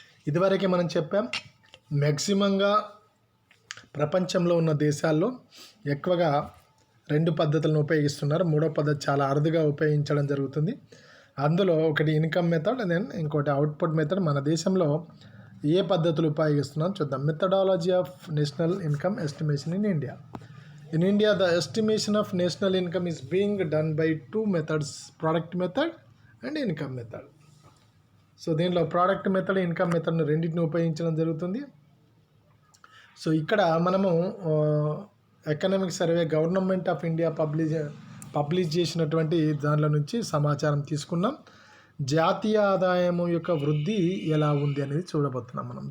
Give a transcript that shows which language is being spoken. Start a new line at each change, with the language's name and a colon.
Telugu: ఇదివరకే మనం చెప్పాం మ్యాక్సిమంగా ప్రపంచంలో ఉన్న దేశాల్లో ఎక్కువగా 2 పద్ధతులను ఉపయోగిస్తున్నారు. 3వ పద్ధతి చాలా అరుదుగా ఉపయోగించడం జరుగుతుంది. అందులో ఒకటి ఇన్కమ్ మెథడ్, దెన్ ఇంకోటి అవుట్పుట్ మెథడ్. మన దేశంలో ఏ పద్ధతులు ఉపయోగిస్తున్నాం చూద్దాం.
English: Methodology of national income estimation in India. In India, the estimation of national income is being done by 2 methods, product method and income method.
Telugu: So దీనిలో ప్రోడక్ట్ మెథడ్, ఇన్కమ్ మెథడ్ను రెండింటిని ఉపయోగించడం జరుగుతుంది. So ఇక్కడ మనము economic survey government of India publish చేసినటువంటి దానిలో నుంచి సమాచారం తీసుకున్నాం. జాతీయ ఆదాయం యొక్క వృద్ధి ఎలా ఉంది అనేది చూడబోతున్నాం మనం.